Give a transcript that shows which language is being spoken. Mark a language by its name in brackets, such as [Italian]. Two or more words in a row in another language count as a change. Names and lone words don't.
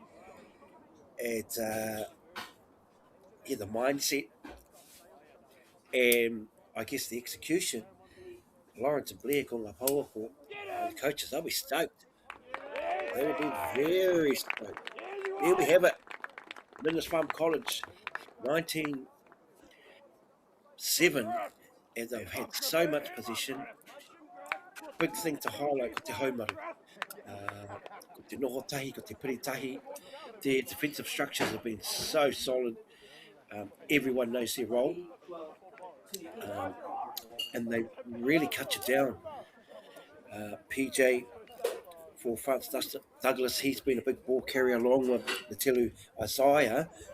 [English] And the mindset and I guess the execution, Lawrence and Blair calling up Hawako, the coaches, they'll be stoked. They will be very stoked. There we have it. Lindisfarne College, 19-7, and they've had so much possession. Big thing to highlight, [Māori] ko te haumaru. Ko te noho tahi, ko te piri tahi. [English] Their defensive structures have been so solid. Everyone knows their role. And they really cut you down. PJ for Francis Douglas, he's been a big ball carrier along with the Telu Isaiah.